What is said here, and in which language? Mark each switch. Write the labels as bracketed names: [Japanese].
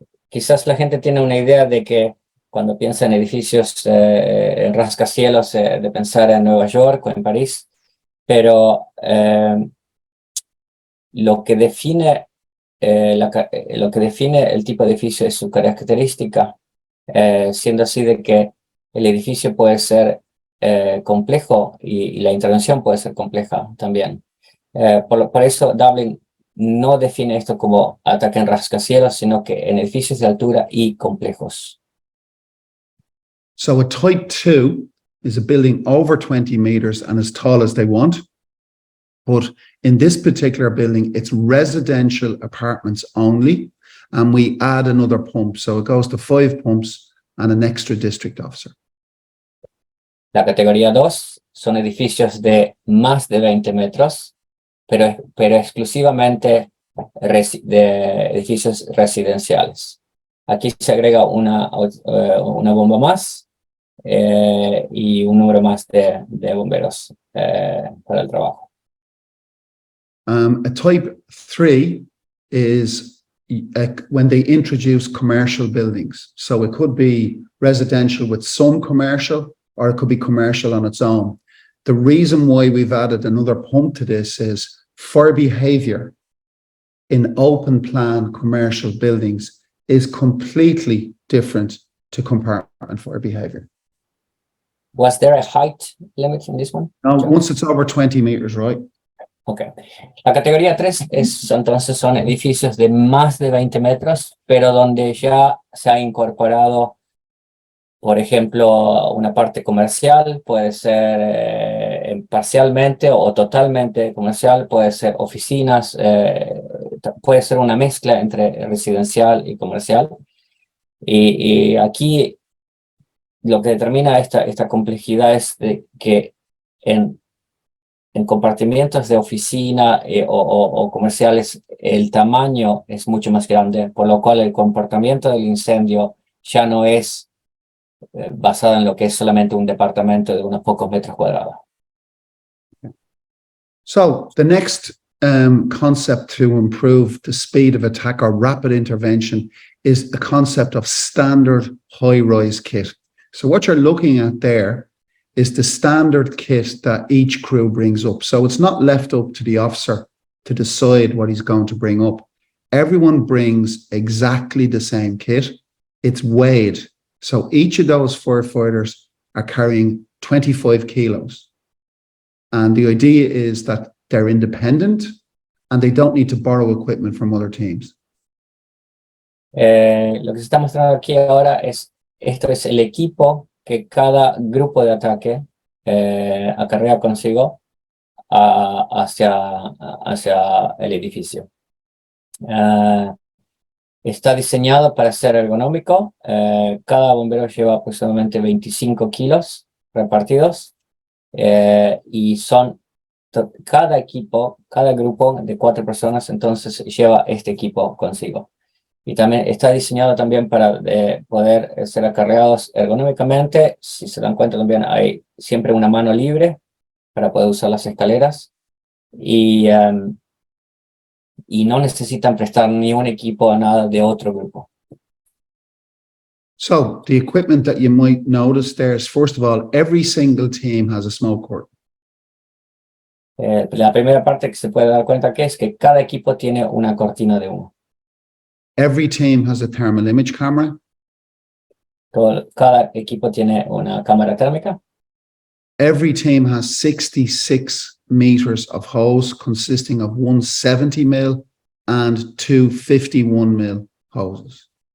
[Spanish] Quizás la gente tiene una idea de que cuando piensa en edificios en rascacielos, de pensar en Nueva York o en París, pero lo que define el tipo de edificio es su característica, siendo así de que el edificio puede ser complejo y la intervención puede ser compleja también. Por eso Dublín no define esto como ataque en rascacielos, sino que en edificios de altura y complejos. [English] So a type 2 is a building over 20 meters and as tall as they want. But in this particular building, it's residential apartments only, and we add another pump. So it goes to 5 pumps and an extra district officer. [Spanish] La categoría 2 son edificios de más de 20 metros, pero exclusivamente de edificios residenciales. Aquí se agrega una bomba más y un número más de bomberos para el trabajo. [English] A type 3 is when they introduce commercial buildings. So it could be residential with some commercial, or it could be commercial on its own. The reason why we've added another pump to this is fire behavior in open plan commercial buildings is completely different to compartment fire behavior. Was there a height limit in this one? No, once it's over 20 meters, right? Ok. [Spanish] La categoría 3 entonces son edificios de más de 20 metros, pero donde ya se ha incorporado, por ejemplo, una parte comercial, puede ser parcialmente o totalmente comercial, puede ser oficinas, puede ser una mezcla entre residencial y comercial. Y aquí lo que determina esta complejidad es de que en compartimientos de oficina o comerciales el tamaño es mucho más grande, por lo cual el comportamiento del incendio ya no es basado en lo que es solamente un departamento de unos pocos metros cuadrados. [English] So the next concept to improve the speed of attack or rapid intervention is the concept of standard high-rise kit. So what you're looking at there is the standard kit that each crew brings up. So it's not left up to the officer to decide what he's going to bring up. Everyone brings exactly the same kit. It's weighed. So each of those firefighters are carrying 25 kilos. And the idea is that they're independent and they don't need to borrow equipment from other teams. [Spanish] Lo que se está mostrando aquí ahora esto es el equipo que cada grupo de ataque acarrea consigo hacia el edificio. Está diseñado para ser ergonómico. Cada bombero lleva aproximadamente 25 kilos repartidos y son cada grupo de 4 personas, entonces lleva este equipo consigo. Y también está diseñado también para poder ser acarreados ergonómicamente. Si se dan cuenta, también hay siempre una mano libre para poder usar las escaleras. Y no necesitan prestar ni un equipo a nada de otro grupo. [English] So the equipment that you might notice there is, first of all, every single team has a smoke curtain. [Spanish] La primera parte que se puede dar cuenta que es que cada equipo tiene una cortina de humo. [English] Every team has a thermal image camera. [Spanish] Cada equipo tiene una cámara térmica. [English] Every team has 66 meters of hose consisting of one 70 mil and two 51 mil hoses.